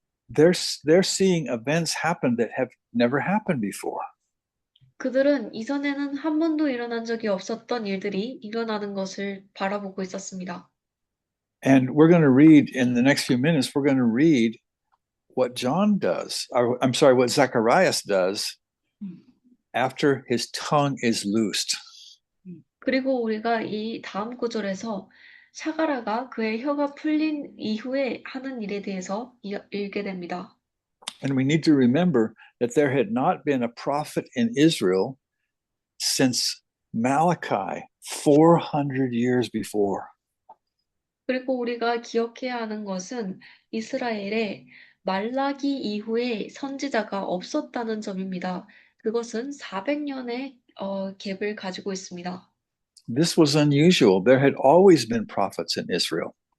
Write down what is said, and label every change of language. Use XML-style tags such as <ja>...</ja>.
<en>They're seeing events happen that have never happened before.</en> <ko>그들은 이전에는 한 번도 일어난 적이 없었던 일들이 일어나는 것을 바라보고 있었습니다.</ko> <en>And we're going to read in the next few minutes, we're going to read what John does, or I'm sorry, what Zacharias does after his tongue is loosed.</en> <ko>그리고 우리가 이 다음 구절에서 샤가라가 그의 혀가 풀린 이후에 하는 일에 대해서 읽게 됩니다.</ko> <en>And we need to remember that there had not been a prophet in Israel since Malachi 400 years before.</en> <ko>그리고 우리가 기억해야 하는 것은 이스라엘에 말라기 이후에 선지자가 없었다는 점입니다. 그것은 400년의 갭을 가지고 있습니다.</ko> <en>This was unusual. There had always been prophets in Israel.</en>